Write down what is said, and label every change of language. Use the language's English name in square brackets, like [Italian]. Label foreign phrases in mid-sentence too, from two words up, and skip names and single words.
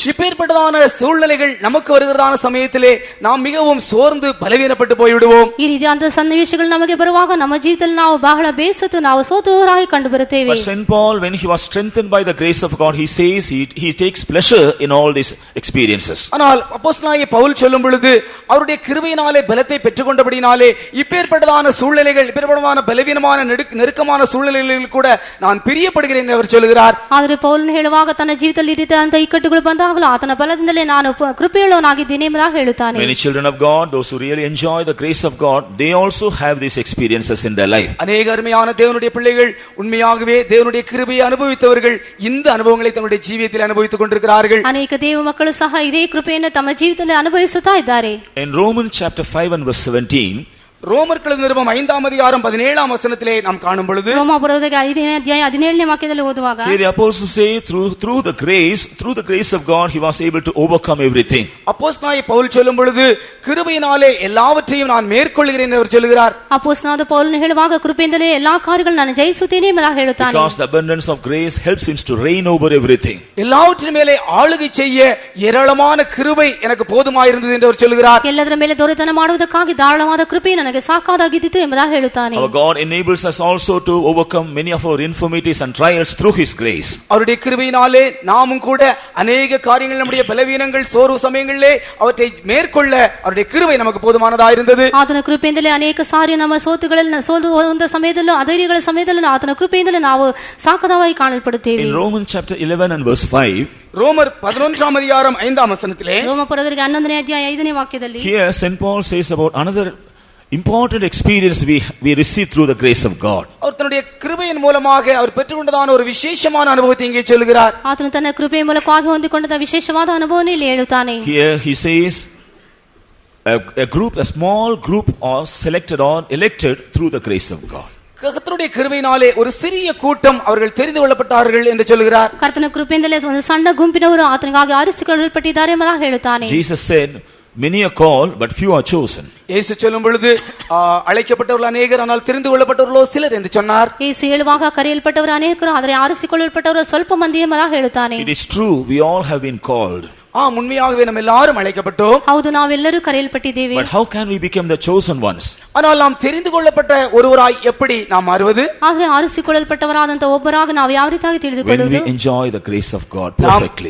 [Tamil] இப்பேற்பட்டதான சூழ்நிலைகள் நமக்கு வருகிறதான சமயத்திலே நாம் மிகவும் சோர்ந்து பலவீனப்பட்டு போய்விடுவோம். [Kannada] ಈ ರೀತಿಯಾದ ಸನ್ನಿವೇಶಗಳು ನಮಗೆ ಬರುವಾಗ ನಮ್ಮ ಜೀವಿತದಲ್ಲಿ ನಾವು ಬಹಳ ಬೇಸತ್ತು, ನಾವು ಸೋತವರಾಗಿ ಕಂಡು ಬರುತ್ತೇವೆ. [English] But St. Paul, when he was strengthened by the grace of God, he says he takes pleasure in all these experiences. [Tamil] ஆனால் அப்போஸ்தலனாகிய பவுல் சொல்லும் பொழுது அவருடைய கிருபையினாலே பலத்தை பெற்றுக்கொண்டபடினாலே இப்பேற்பட்டதான சூழ்நிலைகள், இப்பேற்பட்டதான பலவீனமான நெருக்கமான சூழ்நிலைகளில் கூட நான் பிரியப்படுகிறேன் என்று அவர் சொல்கிறார். [Kannada] ಆದರೆ ಪೌಲನು ಹೇಳುವಾಗ ತನ್ನ ಜೀವಿತದಲ್ಲಿ ಇರಿದಂತ ಇಕ್ಕಟ್ಟುಗಳು ಬಂದಾಗಲೂ ಆತನ ಬಲದಿಂದಲೇ ನಾನು ಕೃಪೆಯುಳ್ಳವನಾಗಿದ್ದೇನೆ ಎಂಬುದಾಗಿ ಹೇಳುತ್ತಾನೆ. [English] Many children of God, those who really enjoy the grace of God, they also have these experiences in their life. [Tamil] அநேக அருமையான தேவனுடைய பிள்ளைகள் உண்மையாகவே தேவனுடைய கிருபையை அனுபவித்தவர்கள் இந்த அனுபவங்களை தங்களுடைய ஜீவியத்தில் அனுபவித்துக் கொண்டிருக்கிறார்கள். [Kannada] ಅನೇಕ ದೇವ ಮಕ್ಕಳು ಸಹ ಇದೇ ಕೃಪೆಯನ್ನು ತಮ್ಮ ಜೀವಿತದಲ್ಲಿ ಅನುಭವಿಸುತ್ತಾ ಇದ್ದಾರೆ. [English] In Romans chapter 5 and verse 17, [Tamil] ரோமர்கள் நிருபம் 5ಾம் அதிகாரம் 17ாம் வசனத்திலே நாம் காணும் பொழுது [Kannada] ರೋಮಾಪುರದಕ್ಕೆ 5ನೇ ಅಧ್ಯಾಯ 17ನೇ ವಾಕ್ಯದಲ್ಲಿ ಓದುವಾಗ [English] here the apostles say through the grace of God he was able to overcome everything. [Tamil] அப்போஸ்தலனாகிய பவுல் சொல்லும் பொழுது கிருபையினாலே எல்லாவற்றையும் நான் மேற்கொள்கிறேன் என்று அவர் சொல்கிறார். [Kannada] ಅಪೊಸ್ತಲನಾದ ಪೌಲನು ಹೇಳುವಾಗ ಕೃಪೆಯಿಂದಲೇ ಎಲ್ಲಾ ಕಾರ್ಯಗಳನ್ನು ನಾನು ಜಯಿಸುತ್ತೇನೆ ಎಂಬುದಾಗಿ ಹೇಳುತ್ತಾನೆ. [English] Because the abundance of grace helps him to reign over everything. [Tamil] எல்லாவற்றின் மேலே ஆளுகை செய்ய ஏராளமான கிருபை எனக்கு போதுமாயிருந்தது என்று அவர் சொல்கிறார். [Kannada] ಎಲ್ಲದರ ಮೇಲೆ ದೊರೆತನ ಮಾಡುವುದಕ್ಕಾಗಿ ಧಾರಾಳವಾದ ಕೃಪೆ ನನಗೆ ಸಾಕಾಗಿದ್ದಿತು ಎಂಬುದಾಗಿ ಹೇಳುತ್ತಾನೆ. [English] Our God enables us also to overcome many of our infirmities and trials through his grace. [Tamil] அவருடைய கிருபையினாலே நாமும் கூட அநேக காரியங்கள் நம்முடைய பலவீனங்கள் சோர்வு சமயங்களிலே அவற்றை மேற்கொள்ள அவருடைய கிருபை நமக்கு போதுமானதா இருந்தது. [Kannada] ಆತನ ಕೃಪೆಯಿಂದಲೇ ಅನೇಕ ಸಾರಿ ನಮ್ಮ ಸೋತುಗಳಲ್ಲಿ ಸೋಲು ಹೋದ ಸಮಯದಲ್ಲೂ ಅಧೈರ್ಯಗಳ ಸಮಯದಲ್ಲೂ ಆತನ ಕೃಪೆಯಿಂದಲೇ ನಾವು ಸಾಕದವಾಗಿ ಕಾಣಲ್ಪಡುತ್ತೇವೆ. [English] In Romans chapter 11 and verse 5, [Tamil] ரோமர் 11ாம் அதிகாரம் 5ாம் வசனத்திலே [Kannada] ರೋಮಾಪುರದವರಿಗೆ 11ನೇ ಅಧ್ಯಾಯ 5ನೇ ವಾಕ್ಯದಲ್ಲಿ [English] here St. Paul says about another important experience we receive through the grace of God. [Tamil] அவர் தன்னுடைய கிருபையின் மூலமாக அவர் பெற்றுக்கொண்டதான ஒரு விசேஷமான அனுபவத்தை இங்கே சொல்கிறார். [Kannada] ಆತನು ತನ್ನ ಕೃಪೆಯ ಮೂಲಕವಾಗಿ ಹೊಂದಿಕೊಂಡ ವಿಶೇಷವಾದ ಅನುಭವವನ್ನು ಇಲ್ಲಿ ಹೇಳುತ್ತಾನೆ. [English] Here he says a small group are selected or elected through the grace of God. [Tamil] கர்த்தருடைய கிருபையினாலே ஒரு சிறிய கூட்டம் அவர்கள் தெரிந்து கொள்ளப்பட்டார்கள் என்று சொல்கிறார். [Kannada] ಕರ್ತನ ಕೃಪೆಯಿಂದಲೇ ಒಂದು ಸಣ್ಣ ಗುಂಪಿನವರು ಆತನಿಗಾಗಿ ಆರಿಸಿಕೊಳ್ಳಲ್ಪಟ್ಟಿದ್ದಾರೆ ಎಂಬುದಾಗಿ ಹೇಳುತ್ತಾನೆ. [English] Jesus said many are called but few are chosen. [Tamil] இயேசு சொல்லும் பொழுது அழைக்கப்பட்டவர்கள் அநேகர் ஆனால் தெரிந்து கொள்ளப்பட்டவர்களோ சிலர் என்று சொன்னார். [Kannada] ಯೇಸು ಹೇಳುವಾಗ ಕರೆಯಲ್ಪಟ್ಟವರು ಅನೇಕರು ಆದರೆ ಆರಿಸಿಕೊಳ್ಳಲ್ಪಟ್ಟವರು ಸ್ವಲ್ಪ ಮಂದಿ ಎಂಬುದಾಗಿ ಹೇಳುತ್ತಾನೆ. [English] It is true, we all have been called. [Tamil] உண்மையாகவே நம்ம எல்லாரும் அழைக்கப்பட்டோம். [Kannada] ಹೌದು, ನಾವೆಲ್ಲರೂ ಕರೆಯಲ್ಪಟ್ಟಿದ್ದೇವೆ. [English] But how can we become the chosen ones? [Tamil] ஆனால் நாம் தெரிந்து கொள்ளப்பட்ட ஒருவராய் எப்படி நாம் மாறுவது? [Kannada] ಆದರೆ ಆರಿಸಿಕೊಳ್ಳಲ್ಪಟ್ಟವರಾದಂತ ಒಬ್ಬರಾಗ ನಾವು ಯಾವ ರೀತಿಯಾಗಿ ತಿಳಿದುಕೊಳ್ಳುವುದು? [English] When we enjoy the grace of God perfectly.